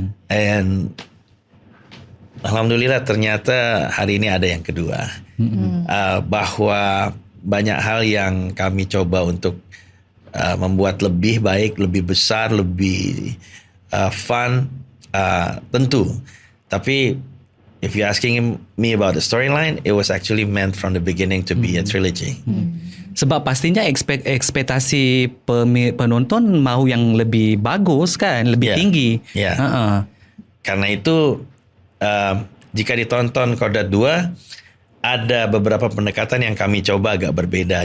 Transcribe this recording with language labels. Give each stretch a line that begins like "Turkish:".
Indonesian: And alhamdulillah ternyata hari ini ada yang kedua. Bahwa banyak hal yang kami coba untuk membuat lebih baik, lebih besar, lebih fun, tentu.
English: Tapi if you're asking me about the storyline, it was actually meant from the beginning to be a trilogy.
Malay: Sebab pastinya ekspektasi penonton mahu yang lebih bagus kan, lebih tinggi.
Indonesian: Karena itu jika ditonton Kodrat 2, ada beberapa pendekatan yang kami coba agak berbeda.